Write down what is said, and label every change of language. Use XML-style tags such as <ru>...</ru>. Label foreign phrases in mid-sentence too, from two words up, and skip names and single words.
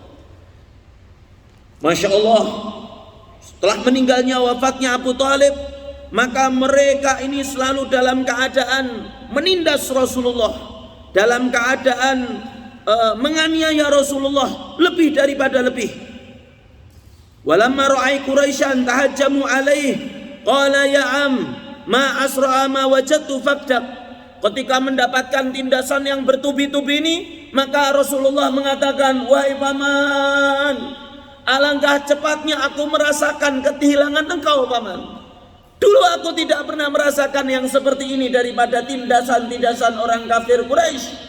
<ar>ما شاء الله,</ar> <id>setelah meninggalnya, wafatnya Abu Thalib, maka mereka ini selalu dalam keadaan menindas Rasulullah, dalam keadaan menganiaya Rasulullah lebih daripada lebih.</id> <ar>ولما رأى قريشا تهجموا عليه قال يا عم ما أسرع ما وجدت فقدك. Ketika mendapatkan tindasan yang bertubi-tubi ini, maka Rasulullah mengatakan, wahai paman, alangkah cepatnya aku merasakan kehilangan engkau paman. Dulu aku tidak pernah merasakan yang seperti ini daripada tindasan-tindasan orang kafir Quraisy.</ar>